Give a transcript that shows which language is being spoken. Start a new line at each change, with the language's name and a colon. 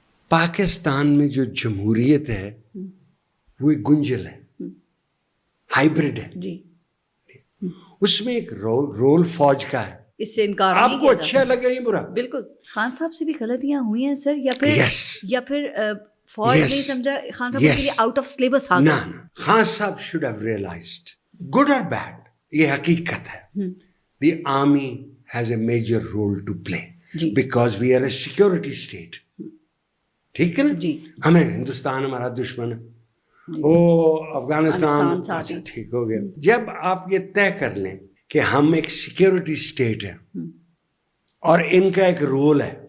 Urdu: پاکستان میں جو جمہوریت ہے وہ ایک گنجل ہے, ہائیبرڈ ہے. جی اس میں ایک رول فوج کا ہے. اس سے انکار آپ کو اچھا لگے یہ برا. بالکل. خان صاحب سے بھی غلطیاں ہوئی ہیں سر, یا پھر فوج نہیں سمجھا خان صاحب کے لیے آؤٹ آف سلیبس آ گیا.
English: خان صاحب should have realized, good or bad,
Urdu: یہ حقیقت ہے.
English: The army has a major role to play because we are a security state.
Urdu: ٹھیک ہے نا, ہمیں ہندوستان ہمارا دشمن ہے, او افغانستان اچھا ٹھیک ہو گیا. جب آپ یہ طے کر لیں کہ ہم ایک سیکیورٹی اسٹیٹ ہے اور ان کا ایک رول ہے,